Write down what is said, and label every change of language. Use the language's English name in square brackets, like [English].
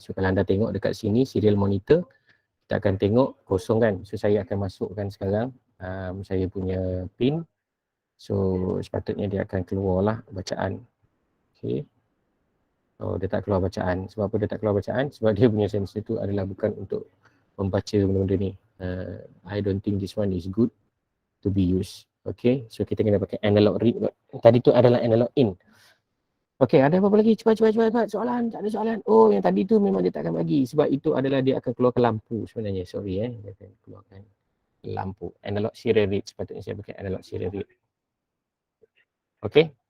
[Malay] So kalau anda tengok dekat sini serial monitor, kita akan tengok kosong kan. So saya akan masukkan sekarang saya punya pin. So sepatutnya dia akan keluarlah bacaan. Okey. Oh, dia tak keluar bacaan. Sebab apa dia tak keluar bacaan? Sebab dia punya sensor tu adalah bukan untuk membaca benda-benda ni. [English] I don't think this one is good to be used. [Malay] Okay, so kita kena pakai analog read. Tadi tu adalah analog in. Okay, ada apa-apa lagi? Cepat. Soalan, tak ada soalan. Oh, yang tadi tu memang dia tak akan bagi. Sebab itu adalah dia akan keluarkan lampu sebenarnya. Sorry dia akan keluarkan lampu. Analog serial read. Sepatutnya saya pakai analog serial read. Okay.